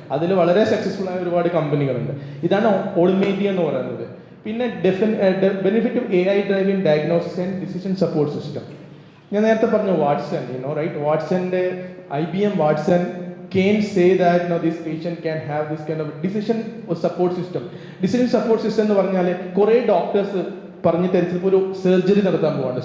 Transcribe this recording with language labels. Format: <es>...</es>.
<ml>അതിൽ വളരെ സക്സസ്ഫുൾ ആയ ഒരുപാട് കമ്പനികളുണ്ട്. ഇതാണ് ഓൾമേറ്റി എന്ന് പറയുന്നത്.</ml> <en>പിന്നെ benefit of AI driving diagnosis and decision support system.</en> <ml>ഞാൻ നേരത്തെ പറഞ്ഞു Watson, right?</ml> <en>വാട്സന്റെ IBM Watson can say that this patient can have this kind of decision support system.</en> <ml>Decision support system എന്ന് പറഞ്ഞാൽ കുറേ ഡോക്ടേഴ്സ് പറഞ്ഞിട്ട് ഇപ്പോൾ ഒരു സർജറി നടത്താൻ പോവാണ്.</ml>